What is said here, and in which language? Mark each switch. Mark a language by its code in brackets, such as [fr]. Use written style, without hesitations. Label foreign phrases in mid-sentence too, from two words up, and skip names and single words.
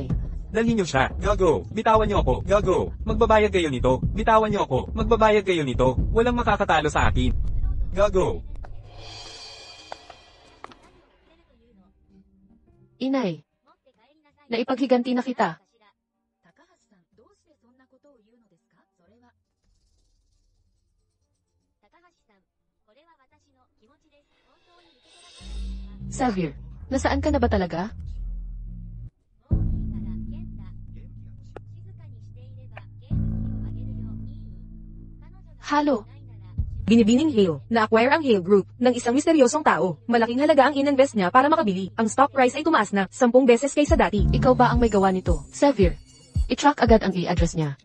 [tl] Dalhin niyo siya. Gago. Bitawan niyo ako. Gago. Magbabayad kayo nito. Bitawan niyo ako. Magbabayad kayo nito. Walang makakatalo sa akin. Gago. Inay, naipaghiganti na kita. [ja] 高橋さん、どうしてそんなことを言うのですか？それは。高橋さん、これは私の気持ちです。本当に受け取られますか？ [tl] Xavier, nasaan ka na ba talaga? [ja] もういいから、健太。静かにしていれば、ゲーム機をあげるよ。いい？彼女が [tl] Halo, [ja] ないなら、 [tl] Binibining Hale, na-acquire ang Hale Group ng isang misteryosong tao. Malaking halaga ang ininvest niya para makabili. Ang [en] stock price [tl] ay tumaas na 10 beses kaysa dati. ikaw ba ang may gawa nito? Xavier, i-track agad ang i-address niya.